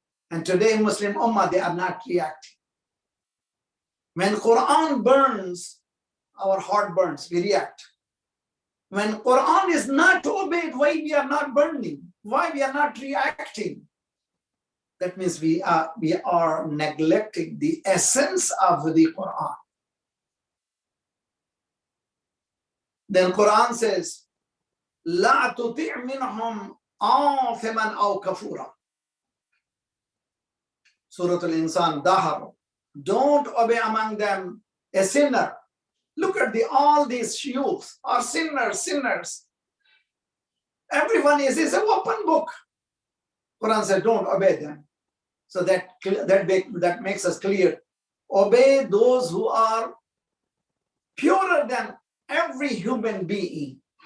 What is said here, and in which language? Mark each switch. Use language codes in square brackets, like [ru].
[en] And today Muslim Ummah, they are not reacting. When Quran burns, our heart burns, we react. When Quran is not obeyed, why we are not burning? Why we are not reacting? That means we are neglecting the essence of the Quran. Then Quran says, [ar] لا تطع منهم آثما أو كفورا. [en] Surah Al-Insan, Dahar. Don't obey among them a sinner. Look at all these youths are sinners. Everyone is an open book. Quran said, don't obey them. So that makes us clear. Obey those who are purer than every human being.